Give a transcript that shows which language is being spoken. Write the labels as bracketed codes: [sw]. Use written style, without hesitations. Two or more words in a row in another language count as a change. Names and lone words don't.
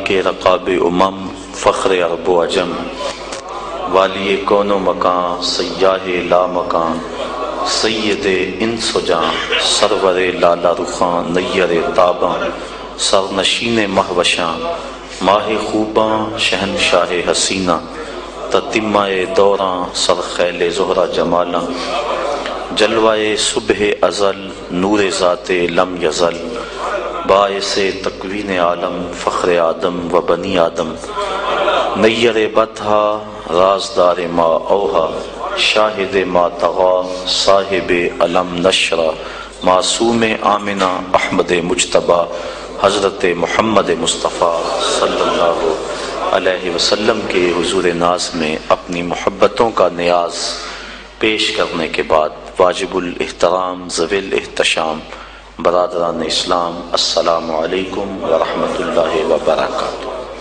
[ur] رقاب امم فخر عرب و عجم والی کون و مکان سیاہ لا مکان سید انس و جاں سرور لالا رخاں نیر تاباں سرنشین مہوشاں ماہ خوباں شہنشاہ حسینہ تتمہ دوراں سرخیل زہرہ جمالاں جلوائے صبح ازل نور ذات لم یزل باعث تکوین عالم فخر آدم و بنی آدم نیر بطحا رازدار ما اوہا شاہد ما تغا صاحب علم نشرہ معصوم آمنہ احمد مجتبہ حضرت محمد مصطفیٰ [ar] صلی اللہ علیہ وسلم [ur] کے حضور ناز میں اپنی محبتوں کا نیاز پیش کرنے کے بعد واجب الاحترام ذوی الاحتشام برادران اسلام [ar] السلام علیکم ورحمۃ اللہ وبرکاتہ۔